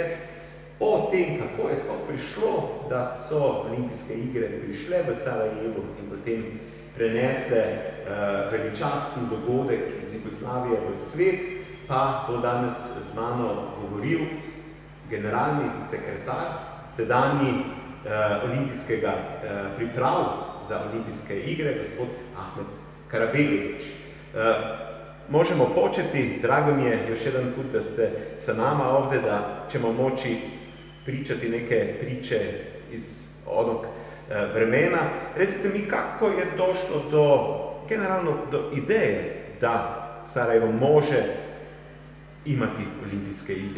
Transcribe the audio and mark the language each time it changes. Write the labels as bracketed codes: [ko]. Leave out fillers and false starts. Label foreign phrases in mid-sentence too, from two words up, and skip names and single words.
[sl] O tem, kako je sploh prišlo, da so olimpijske igre prišle v Sarajevo in potem prenesle veličasten dogodek iz Jugoslavije v svet, pa bo danes z mano govoril generalni sekretar tedanji olimpijskega priprav za olimpijske igre, gospod Ahmet Karabegović. [bs] Možemo početi, drago mi je još jedan put da ste sa nama ovde, da ćemo moći pričati neke priče iz onog vremena. Recite mi kako je došlo generalno do ideje da Sarajevo može imati olimpijske igre.